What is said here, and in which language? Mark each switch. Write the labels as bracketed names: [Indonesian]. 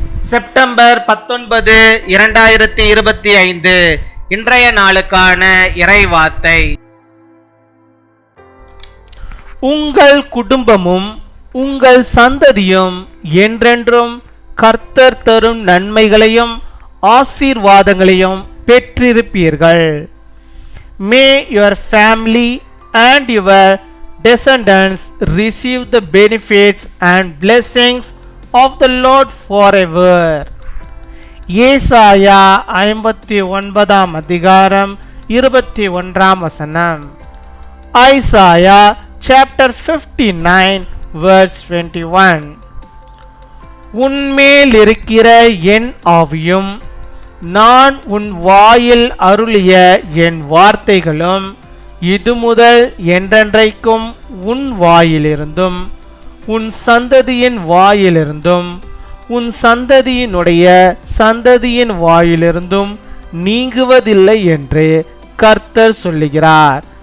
[Tamil] September 19, 2025 இன்றைய நாளுக்கான இறைவார்த்தை. உங்கள் குடும்பமும் உங்கள் சந்ததியும் என்றென்றும் கர்த்தர் தரும் நன்மைகளையும் ஆசீர்வாதங்களையும் பெற்றிருப்பீர்கள். [English] May your family and your descendants receive the benefits and blessings of the Lord forever. [Tamil] ஏசாயா 59 அதிகாரம் 21 வசனம். [English] Isaiah chapter 59 verse 21. [Tamil] உன்மேல் இருக்கிற என் ஆவியும் நான் உன் வாயில் அருளிய என் வார்த்தைகளும் இது முதல் என்றென்றைக்கும் உன் வாயிலிருந்தும் உன் சந்ததியின் வாயிலிருந்தும் உன் சந்ததியினுடைய சந்ததியின் வாயிலிருந்தும் நீங்குவதில்லை என்று கர்த்தர் சொல்லுகிறார்.